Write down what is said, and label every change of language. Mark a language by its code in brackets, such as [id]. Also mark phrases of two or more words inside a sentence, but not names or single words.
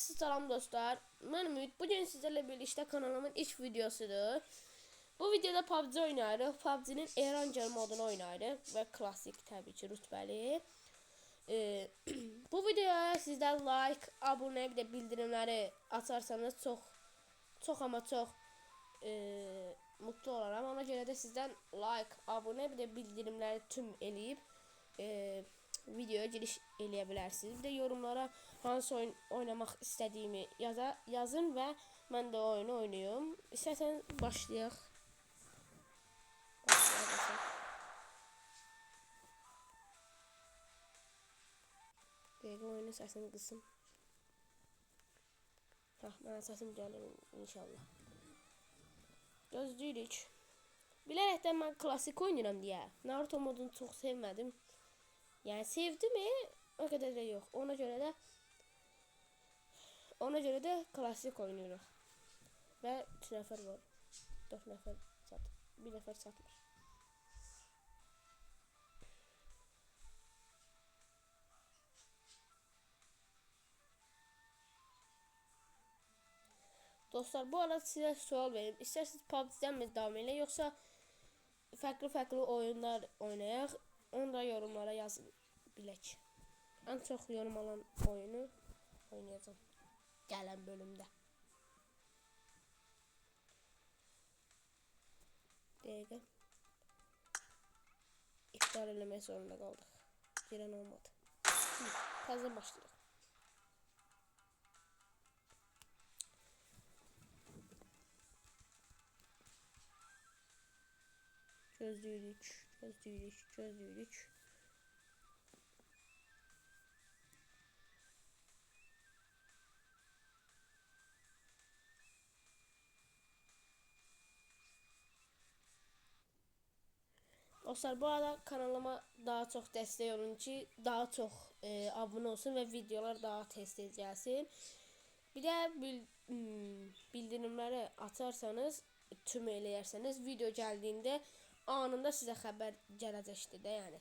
[az] Salam dostlar. Mən Ümid. [tr] Bugün sizlerle birlikte kanalımın ilk videosudur. [az] Bu videoda PUBG oynayırıq. PUBG'nin Eranger modunu oynayırıq ve klasik tabii ki rütbəli. Bu videoya sizdən like, abone bir de bildirimləri açarsanız [tr] çox ama çox mutlu olaram. [az] Ona görə də sizdən like, abone bir de bildirimləri tüm eləyib videoya giriş eləyə bilərsiniz. Bir de yorumlara hansı oyun oynamaq istədiyimi yazın və mən də oyunu oynayım. İstəsəniz başlayaq. Dəqiqə oyunun səsini qısım. Mənə səsim gəlir inşallah. Gözləyirik. Bilərəkdən mən klasik oynayıram deyə Naruto modunu çox sevmədim. [tr] Yani sevdim o kadar da yok. Ona göre de klasik oynuyoruz. [az] Ve 3 nefer var. 4 nefer sat. 1 nefer satmış. Dostlar bu arada size sual vereyim. [tr] İsterseniz PUBG'den mi devam edelim yoksa farklı oyunlar oynayaq. [az] Onu da yorumlara yazın bilək. [tr] En çok yorum alan oyunu oynayacağım gelen bölümde. [az] Dəqiqə. İptal eləmək zorunda qaldık. Girən olmadı. Təzə başlayaq. Gözləyirik. [tr] Dostlar bu arada kanalıma daha çok destek olun ki daha çok abone olsun ve videolar daha tez gelsin. Bir de bildirimleri açarsanız, [az] tüm eləyerseniz [tr] video geldiğinde anında [az] size haber gələcəkdir də yani.